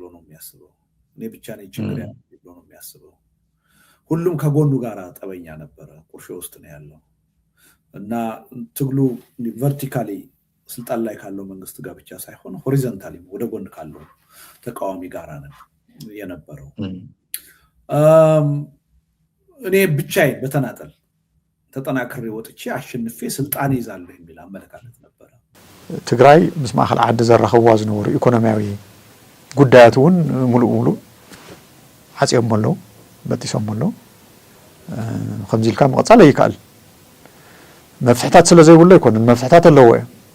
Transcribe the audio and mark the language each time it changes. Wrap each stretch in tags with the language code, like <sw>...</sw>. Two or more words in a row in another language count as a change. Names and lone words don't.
<am>ነው የሚያስበው። እኔ ብቻ ነኝ ችግር ያለው ብሎ ነው የሚያስበው። ሁሉም ከጎኑ ጋር ጠበኛ ነበረ፣ ቁርሾ ውስጥ ነው ያለው እና ትግሉ ቨርቲካሊ ስልጣን ላይ ካለው መንግስት ጋር ብቻ ሳይሆን ሆሪዞንታሊ ወደ ጎን ካለው ተቃዋሚ ጋር ነው የነበረው። እኔ ብቻዬን በተናጠል ተጠናክሬ ወጥቼ አሸንፌ ስልጣን ይዛለሁ የሚል አመለካከት ነበር።</am> <ti>ትግራይ ምስ ማእከል ዓዲ ዘራኸብዋ ዝነበሩ ኢኮኖሚያዊ ጉዳያት እውን ሙሉእ ዓፅዮም ኣለዉ በጢሶም ኣለዉ ከምዚ ኢልካ ምቕፃል ኣይከኣል መፍትሕታት ስለ ዘይብሉ ኣይኮነን መፍትሕታት ኣለዎ እዮም</ti>